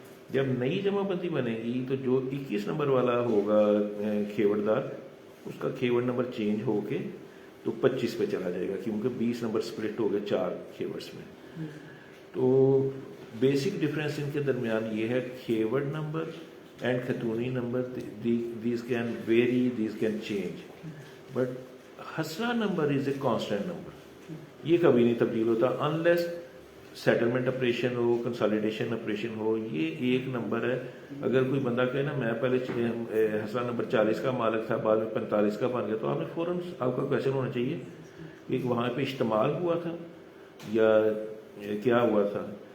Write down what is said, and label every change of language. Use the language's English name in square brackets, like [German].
[Urdu] جب نئی جمع بندی بنے گی تو جو 21 نمبر والا ہوگا کھیوٹ دار اس کا کھیوٹ نمبر چینج ہو کے تو 25 پہ چلا جائے گا، کیونکہ 20 نمبر سپلٹ ہو گئے 4 کھیوٹس میں. تو بیسک ڈفرینس ان کے درمیان یہ ہے کھیوٹ number [English] and Khatuni number, these can vary, these can change. But Hasra number is a constant number. [Urdu] یہ کبھی نہیں تبدیل ہوتا unless سیٹلمنٹ آپریشن ہو, کنسالیڈیشن آپریشن ہو. یہ ایک نمبر ہے. اگر کوئی بندہ کہے نا میں پہلے حصہ نمبر 40 کا مالک تھا, بعد میں 45 کا بن گیا, تو آپ نے فوراً آپ کا کویشچن ہونا چاہیے کہ وہاں پہ اشتمال ہوا تھا یا کیا ہوا تھا.